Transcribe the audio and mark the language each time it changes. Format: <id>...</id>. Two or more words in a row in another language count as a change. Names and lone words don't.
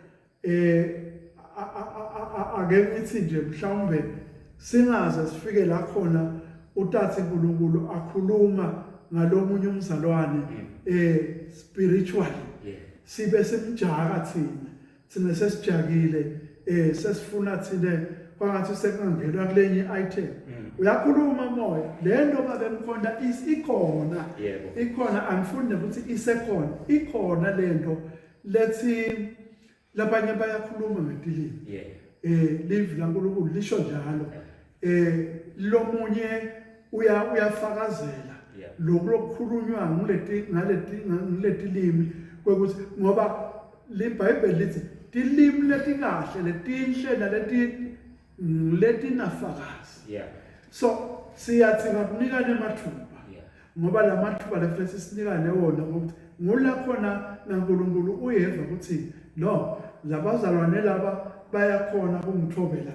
<ss>ake ngithi nje mhlawumbe singaze sifike la khona uTathi uNkulunkulu akhuluma ngalomunye umzalwane spiritually sibe semjaka thina sesijakile sesifuna thina kwangathi sekungenwa kulenye item uyakhuluma moya lento babemkhonda ikhona ikhona angifuni ukuthi isekhona ikhona lento lethi labanye bayakhuluma ngetilimi live laNkulunkulu lisho njalo lomunye uyafakazela lokukhulunywa ngaletilimi kwekuthi ngoba leBhayibheli lithi tilimi letikahle letinhle letinafakazi so siyathi ngakunikane amathuba ngoba lamathuba lefethi sinikane wona ukuthi ngula khona naNkulunkulu uyeva ukuthi no labazalwane laba bayakhona ukungithobela</ss>